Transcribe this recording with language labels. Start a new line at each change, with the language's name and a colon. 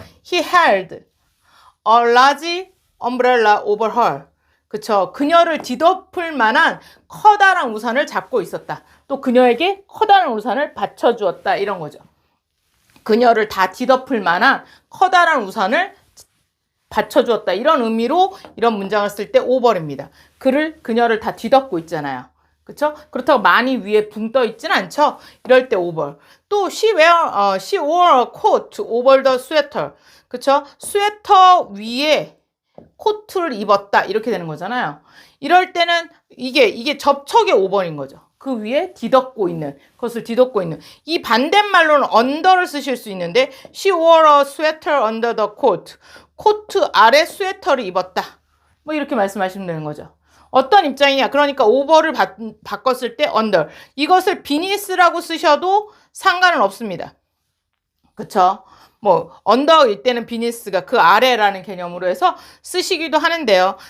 English: He held a large umbrella over her.
Korean: 그쵸. 그녀를 뒤덮을 만한 커다란 우산을 잡고 있었다. 또 그녀에게 커다란 우산을 받쳐주었다. 이런 거죠. 그녀를 다 뒤덮을 만한 커다란 우산을 받쳐주었다. 이런 의미로 이런 문장을 쓸 때 over입니다. 그녀를 다 뒤덮고 있잖아요. 그쵸? 그렇다고 많이 위에 붕 떠 있진 않죠? 이럴 때 over. 또
English: she wore a coat over the sweater.
Korean: 그쵸? 스웨터 위에 코트를 입었다. 이렇게 되는 거잖아요. 이럴 때는 이게 접촉의 over인 거죠. 그 위에 그것을 뒤덮고 있는. 이 반대말로는 under를 쓰실 수 있는데
English: she wore a sweater under the coat.
Korean: 코트 아래 스웨터를 입었다. 뭐 이렇게 말씀하시면 되는 거죠. 어떤 입장이냐? 그러니까 over를 바꿨을 때 under. 이것을 beneath라고 쓰셔도 상관은 없습니다. 그쵸? 뭐 under일 때는 beneath가 그 아래라는 개념으로 해서 쓰시기도 하는데요.